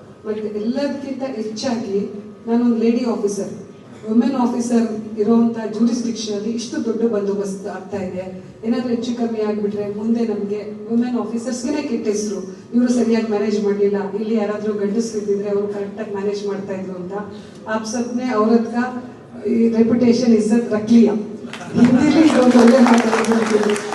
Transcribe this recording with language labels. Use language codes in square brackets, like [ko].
[kn] ಮತ್ತು ಎಲ್ಲದಕ್ಕಿಂತ ಹೆಚ್ಚಾಗಿ ನಾನೊಂದು ಲೇಡಿ ಆಫೀಸರ್, ವುಮೆನ್ ಆಫೀಸರ್ ಇರೋವಂಥ ಜೂರಿಸ್ಡಿಕ್ಷನಲ್ಲಿ ಇಷ್ಟು ದೊಡ್ಡ ಬಂದೋಬಸ್ತ್ ಆಗ್ತಾ ಇದೆ. ಏನಾದರೂ ಹೆಚ್ಚು ಕಮ್ಮಿ ಆಗಿಬಿಟ್ರೆ ಮುಂದೆ ನಮಗೆ ವುಮೆನ್ ಆಫೀಸರ್ಸ್ಗೆ ಕೆಟ್ಟ ಹೆಸರು, ಇವರು ಸರಿಯಾಗಿ ಮ್ಯಾನೇಜ್ ಮಾಡಲಿಲ್ಲ, ಇಲ್ಲಿ ಯಾರಾದರೂ ಗಂಡಸರು ಇದ್ದಿದ್ರೆ ಅವರು ಕರೆಕ್ಟಾಗಿ ಮ್ಯಾನೇಜ್ ಮಾಡ್ತಾ ಇದ್ರು ಅಂತ. [hi] आप सबने औरत का रेपुटेशन इज्जत रख लिया. [kn] हिंदी ಇದೊಂದು ಒಳ್ಳೆ ಮಾತಾಡೋದು.